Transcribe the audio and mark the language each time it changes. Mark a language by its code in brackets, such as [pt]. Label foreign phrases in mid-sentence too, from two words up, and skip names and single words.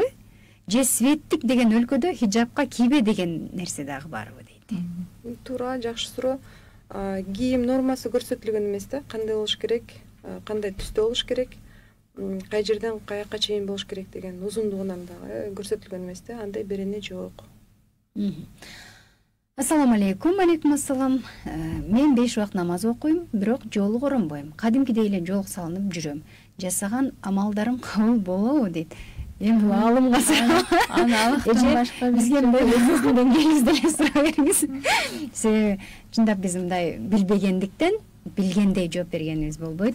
[ky] Же светтик деген өлкөдө хиджабка кийбе деген нерсе дагы барбы дейт. Туура, жакшы суроо. Кийим нормасы көрсөтүлгөн эмес да, кандай болуш керек, кандай түстө болуш керек, кай жерден каяка чейин болуш керек деген узундугунан дагы көрсөтүлгөн эмес да, андай берене жок. [ar] السلام عليكم. عليكم السلام. [ky] Мен 5 убакыт намаз окуйм, бирок жолук оронбойм. Кадимкидей эле жолук салынып жүрөм. Жасаган амалдарым кабыл болобу дейт. Эми бул алымга аны Аллахтан башка бизге өзүңүздөн келиңиз деле суроо бериңиз. Себеби чындап биз мындай билбегендиктен билгендей жооп бергенибиз болбойт.